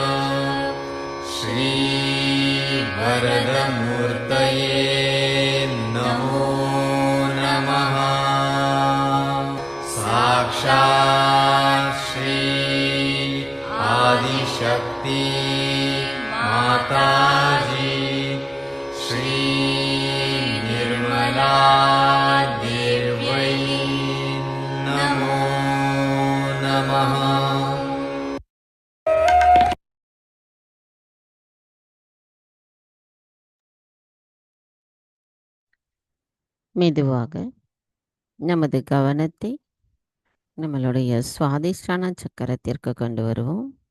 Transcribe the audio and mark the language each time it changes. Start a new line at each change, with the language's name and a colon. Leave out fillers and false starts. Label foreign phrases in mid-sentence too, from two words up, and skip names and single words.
Sanskrit: श्रीवरदमूर्तये नमो नमः साक्षात् श्री आदिशक्ति माताजी श्री निर्मला देव्यै नमो नमः
Tamil: மெதுவாக நமது கவனத்தை நம்மளுடைய சுவாதிஷ்டான சக்கரத்திற்கு கொண்டு வருவோம்.